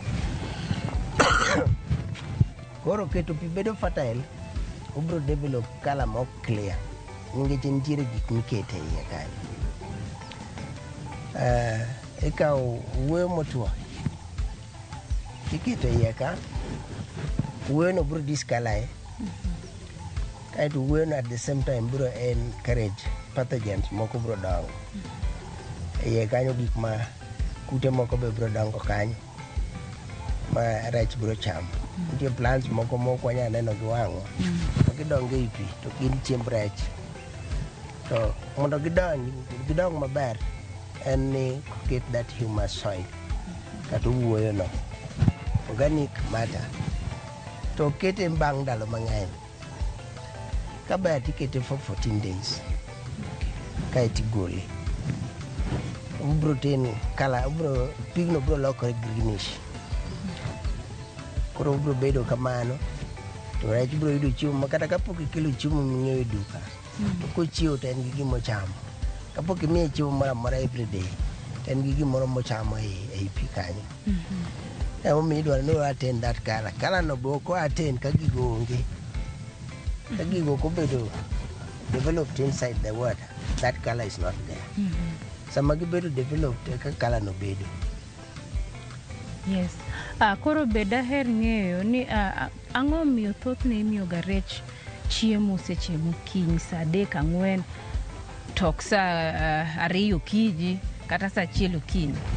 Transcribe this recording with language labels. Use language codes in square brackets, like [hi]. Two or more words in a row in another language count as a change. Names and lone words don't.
[luo] Koro keto pi bedo fertile, obiro develop color ma ok clear nikech nitiere gik mikete iye kanyo. Ikawo wuoyo motwo iketo iye ka, wuoyono biro discolor kaeto wuoyono [en] at the same time [luo] biro encourage pathogens moko biro dongo iye kanyo, gik ma kute moko be biro dongo kanyo ma rech biro chamo. Nitie plants moko wanyalo neno gi wang'wa to gidongo ei pi to gin chiemb rech, to mondo gidong maber en ni [en] get that humus soil [luo] kata wuoyono, [en] organic matter, [luo] to kete bang' ndalo mang'eny. Kaber tikete [en] for 14 days [luo] kaeto igole. Ubro tin kala, pigno biro lokore greenish, koro ubro bedo kamano, to rech biro yudo chiemo ma kata kapok ikelo chiemo ming'iewo e duka, to kochiewo to en gi gimo chamo. Kapok imiye chiemo moro amora everyday, to en gi gimoro mochamo ei pi kanyo. Emomiyo idwaro ni [en] attain that color. [luo] Color no be ok attain ka gigo onge. Ka gigo ok obedo [en] developed inside the water, that color is not there. [luo] Sama gibedo developed ka color no bedo. Yes. Koro be daher ng'eyo ni ang'o miyo thothne imiyoga rech chiemo seche mokinyi sa 3-4 tok sa 2 okinyi kata sa 1 okinyi?